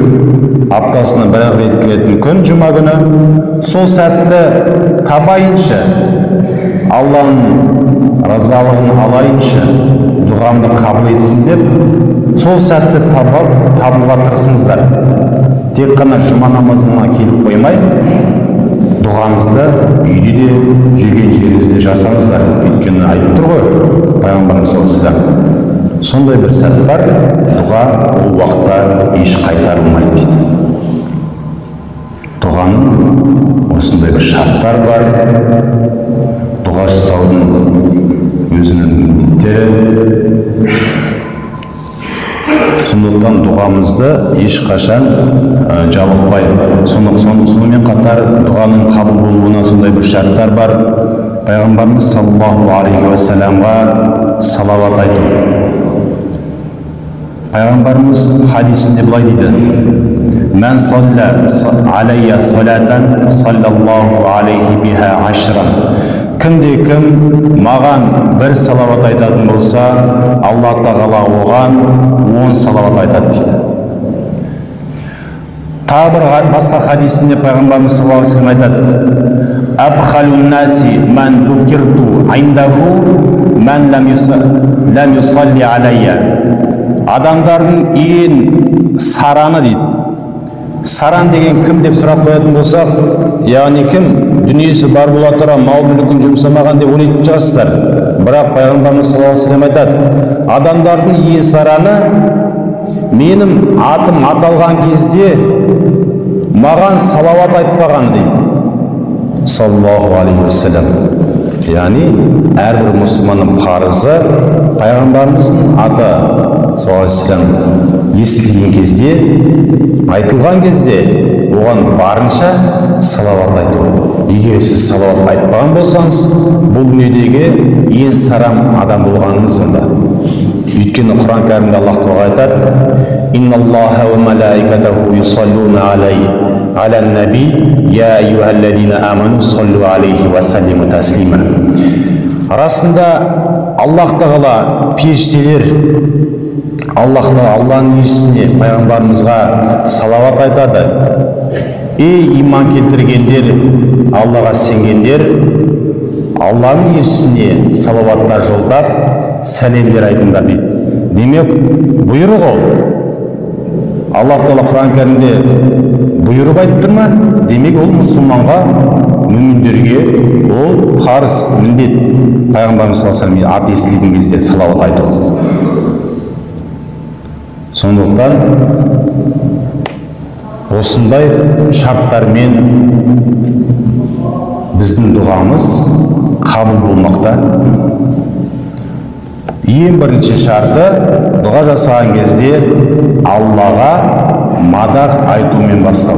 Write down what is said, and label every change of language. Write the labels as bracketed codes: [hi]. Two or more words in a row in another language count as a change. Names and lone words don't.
[kk] Аптасына бір рет келетін күн жұма күні. Сол сәтті табайыншы, Алланың разалығын алайыншы, дұғамды қабыл етсін деп, сол сәтті табуға тырысыңыздар. Тек қана жұма намазына келіп қоймай, дұғаңызды үйде де, жүрген жеріңізде жасаңыздар. Өйткені айтып тұр ғой пайғамбарымыз [ar] صلى الله عليه وسلم, [kk] сондай бір сәт бар, дұға ол уақытта еш қайтарылмайды дейді. Дұғаның осындай бір шарттар бар. Дұға жасаудың өзінің міндеттері. Сондықтан дұғамызды ешқашан жалықпай, сонымен қатар дұғаның қабыл болуына сондай бір шарттар бар. Пайғамбарымыз [ar] صلى الله عليه وسلم [kk] салауат айту. Пайғамбарымыз хадисінде былай дейді: [ar] من صلى علي صلاة صلى الله عليه بها عشرا. [kk] Кімде-кім маған бір салават айтатын болса, Алла тағала оған 10 салават айтады дейді. Тағы бір басқа хадисінде пайғамбарымыз [ar] صلى الله عليه وسلم айтады: أبخل الناس من ذكرت عنده من لم يصل علي. [kk] Адамдардың ең сараны дейді. Саран деген кім деп сұрап қоятын болсақ, яғни кім? Дүниесі бар бола тұра мал мүлкін жұмсамаған деп ойлайтын шығарсыздар. Бірақ пайғамбарымыз [ar] صلى الله عليه وسلم [kk] айтады: адамдардың ең сараны менің атым аталған кезде маған салауат айтпаған дейді. [ar] صلى الله عليه وسلم. [kk] Яғни әрбір мұсылманның парызы пайғамбарымыздың аты [ar] صلى الله عليه وسلم [kk] естілген кезде, айтылған кезде оған барынша салауат айту. Егер сіз салауат айтпаған болсаңыз, бұл дүниедегі ең сарам адам болғаныңыз сонда. Өйткені Құран кәрімде Аллах тағала айтады: [ar] إن الله وملائكته يصلون على النبي يا أيها الذين آمنوا صلوا عليه وسلموا تسليما. [kk] Расында Аллах тағала періштелер Алланың елшісіне, пайғамбарымызға салауат айтады. Ей иман келтіргендер, Аллаға сенгендер, Алланың елшісіне салауаттар жолдап, сәлемдер айтыңдар дейді. Демек, бұйрық ол. Аллах тағала Құран кәрімде бұйырып айтып тұр ма? Демек ол мұсылманға, мүміндерге ол парыз, міндет. Пайғамбарымыз [ar] صلى الله عليه وسلم [kk] ат естілген кезде салауат айту. Сондықтан осындай шарттармен біздің дұғамыз қабыл болмақта. Ең бірінші шарты, дұға жасаған кезде Аллаға мадақ айтумен бастау.